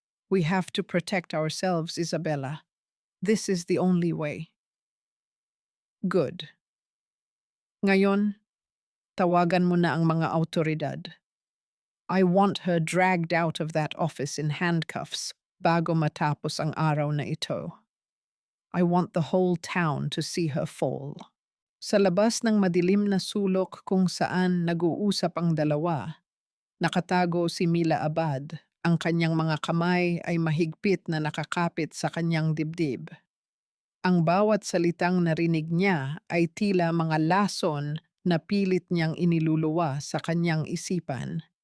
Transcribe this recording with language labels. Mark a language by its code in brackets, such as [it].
[en] We have to protect ourselves, Isabella. This is the only way. Good. [tl] Ngayon, tawagan mo na ang mga awtoridad. [en] I want her dragged out of that office in handcuffs [tl] bago matapos ang araw na ito. [en] I want the whole town to see her fall. [tl] Sa labas ng madilim na sulok kung saan nag-uusap ang dalawa, nakatago si Mila Abad. Ang kanyang mga kamay ay mahigpit na nakakapit sa kanyang dibdib. Ang bawat salitang narinig niya ay tila mga lason na pilit niyang iniluluwa sa kanyang isipan.